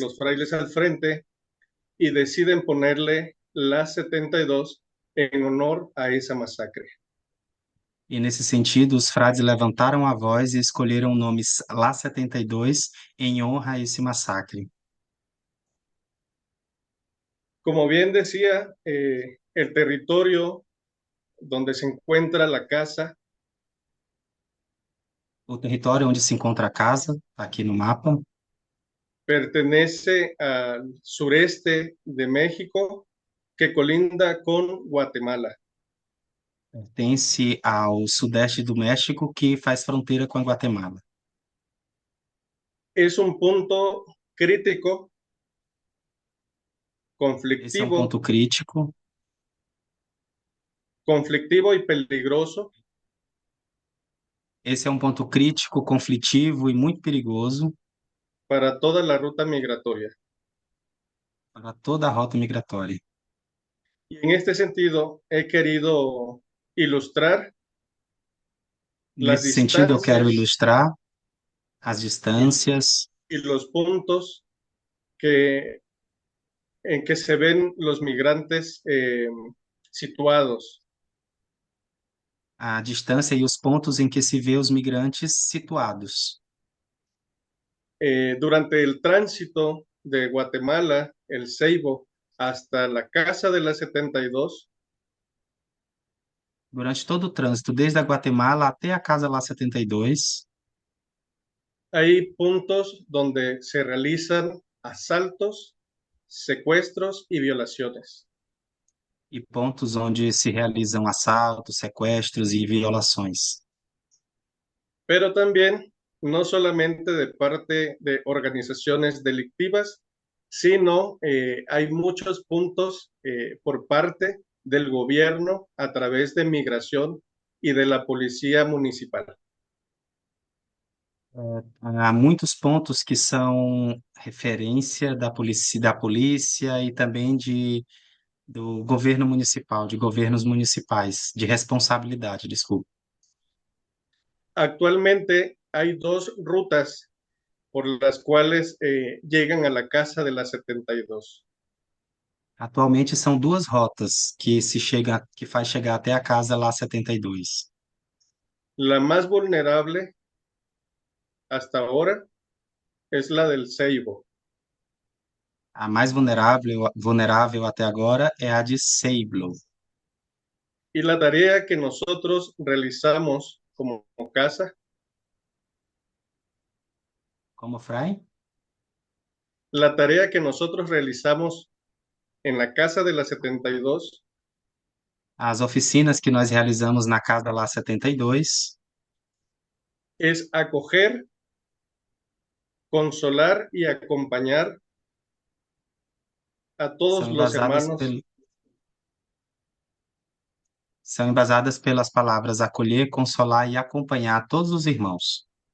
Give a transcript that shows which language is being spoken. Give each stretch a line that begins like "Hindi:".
Spanish: los frailes al frente, y deciden ponerle la 72 en honor a esa masacre.
Portuguese: E nesse sentido, os frades levantaram a voz e escolheram o nome Lá 72 em honra a esse massacre.
Spanish: Como bien decía, el territorio donde se encuentra la casa
Portuguese: O território onde se encontra a casa, aqui no mapa,
Spanish: pertenece al sureste de México, que colinda con Guatemala.
Portuguese: pertence ao sudeste do México, que faz fronteira com a Guatemala.
Spanish: Es un punto crítico,
Portuguese: Esse é um ponto crítico
Spanish: conflictivo y peligroso,
Portuguese: Esse é um ponto crítico, conflitivo e muito perigoso
Spanish: para toda la ruta migratoria.
Portuguese: para toda a rota migratória.
Spanish: Y en este sentido, he querido ilustrar las
Portuguese: Nesse sentido, eu quero
Spanish: distancias
Portuguese: ilustrar as distâncias
Spanish: y los puntos que, en que se ven los migrantes situados.
Portuguese: a distância e os pontos em que se vê os migrantes situados.
Spanish: Durante el tránsito de Guatemala, el Ceibo, hasta la Casa de la 72,
Portuguese: Durante todo o trânsito, desde a Guatemala até a Casa Lá 72,
Spanish: hay puntos donde se realizan asaltos, secuestros y violaciones.
Portuguese: e pontos onde se realizam assaltos, sequestros e violações.
Spanish: Pero también no solamente de parte de organizaciones delictivas, sino hay muchos puntos por parte del gobierno a través de migración y de la policía municipal.
Portuguese: Há muitos pontos que são referência da polícia e também do governo municipal, de governos municipais, de responsabilidade, desculpa.
Spanish: Actualmente hay dos rutas por las cuales llegan a la casa de la 72.
Portuguese: Atualmente são duas rotas que faz chegar até a Casa Lá 72.
Spanish: La más vulnerable hasta ahora es la del Ceibo.
Portuguese: A mais vulnerável até agora é a de Ceiblo.
Spanish: Y la tarea que nosotros realizamos como casa,
Portuguese: Como, Fray?
Spanish: la tarea que nosotros realizamos en la casa de la 72
Portuguese: As oficinas que nós realizamos na Casa Lá 72
Spanish: es acoger, consolar y acompañar a todos
Portuguese: são
Spanish: los
Portuguese: embasadas,
Spanish: hermanos,
Portuguese: são embasadas pelas palavras acolher, consolar e acompanhar todos os irmãos.